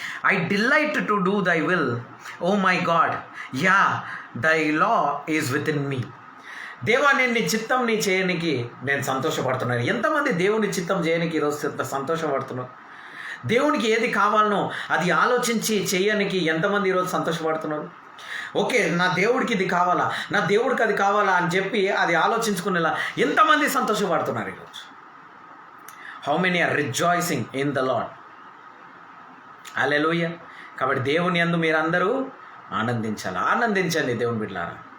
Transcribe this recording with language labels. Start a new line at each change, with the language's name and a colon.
English: I delight to do thy will, O my God. Yeah, thy law is within me.
Telugu: దేవా, నేను నీ చిత్తం నీ చేయనికి నేను సంతోషపడుతున్నాను. ఎంతమంది దేవుని చిత్తం చేయనికి ఈరోజు సంతోషపడుతున్నారు? దేవునికి ఏది కావాలనో అది ఆలోచించి చేయనికి ఎంతమంది ఈరోజు సంతోషపడుతున్నారు? ఓకే, నా దేవుడికి ఇది కావాలా, నా దేవుడికి అది కావాలా అని చెప్పి అది ఆలోచించుకునేలా ఎంతమంది సంతోషపడుతున్నారు ఈరోజు?
English: How many are rejoicing in the Lord?
Telugu: హల్లెలూయా. కాబట్టి దేవుని యందు మీరందరూ ఆనందించండి దేవుని బిడ్డలారా.